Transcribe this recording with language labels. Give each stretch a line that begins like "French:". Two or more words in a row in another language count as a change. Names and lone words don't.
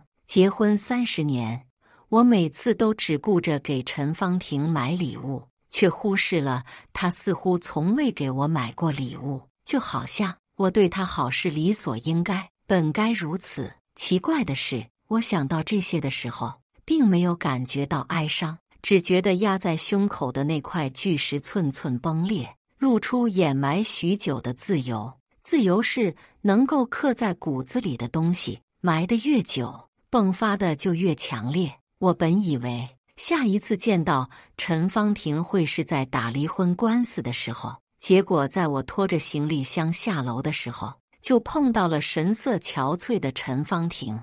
Chinese: 結婚30年，我每次都只顧着給陳芳婷買禮物，卻忽視了她似乎從未給我買過禮物，就好像我對她好是理所應該，本該如此。奇怪的是，我想到這些的時候，並沒有感覺到哀傷，只覺得壓在胸口的那塊巨石寸寸崩裂，露出掩埋許久的自由。自由是能夠刻在骨子裡的東西，埋得越久，迸發的就越強烈。我本以為下一次見到陳芳婷會是在打離婚官司的時候，結果在我拖着行李箱下樓的時候，就碰到了神色憔悴的陳芳婷。